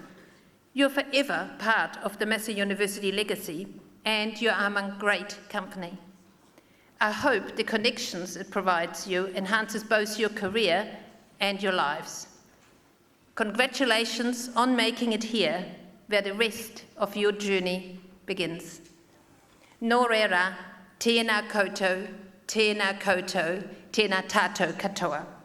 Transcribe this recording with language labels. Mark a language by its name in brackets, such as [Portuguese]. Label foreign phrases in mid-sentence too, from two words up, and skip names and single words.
[English] You're forever part of the Massey University legacy, and you're among great company. I hope the connections it provides you enhances both your career and your lives. Congratulations on making it here, where the rest of your journey begins. [Māori] Nō reira, tēnā koutou, tēnā koutou, tēnā tātou katoa.